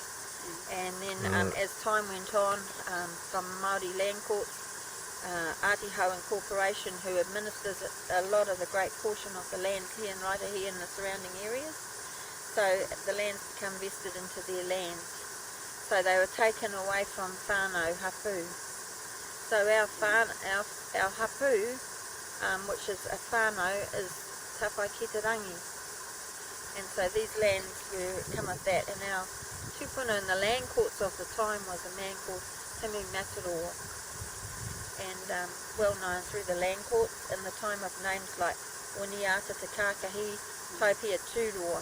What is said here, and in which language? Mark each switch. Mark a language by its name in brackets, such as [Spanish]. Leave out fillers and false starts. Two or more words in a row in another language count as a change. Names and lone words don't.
[English] And then as time went on, from Māori land courts, Ātiho Incorporation, who administers a lot of the great portion of the lands here in Raetihi and the surrounding areas. So the lands become vested into their lands. So they were taken away from [Māori] whānau hapu. [English] So our hapu, which is a whānau, is tawhai ki te rangi. And so these lands were come of that. And our tupuna in the land courts of the time was a man called Timu Mataroa. And well known through the land courts in the time of names like Winiata Te Kākahi, Taipia Tūroa.